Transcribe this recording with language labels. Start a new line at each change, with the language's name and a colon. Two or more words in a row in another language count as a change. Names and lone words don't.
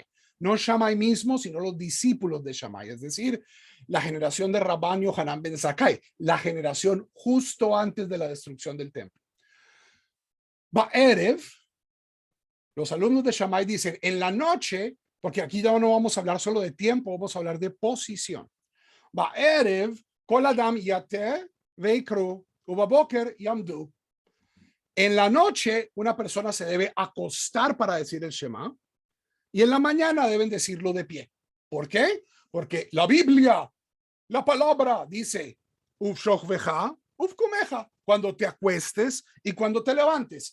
Spanish: No Shammai mismo, sino los discípulos de Shammai, es decir, la generación de Rabban Yohanan ben Zakkai, la generación justo antes de la destrucción del templo. Ba'erev, los alumnos de Shammai dicen, en la noche, porque aquí ya no vamos a hablar solo de tiempo, vamos a hablar de posición.
Hebrew: בערב כל אדם יטה ויקרו ובבקר יעמדו.
Spanish: En la noche, una persona se debe acostar para decir el Shema, y en la mañana deben decirlo de pie. ¿Por qué? Porque la Biblia, la palabra dice,
Hebrew: ובשכבך ובקומך,
Spanish: cuando te acuestes y cuando te levantes.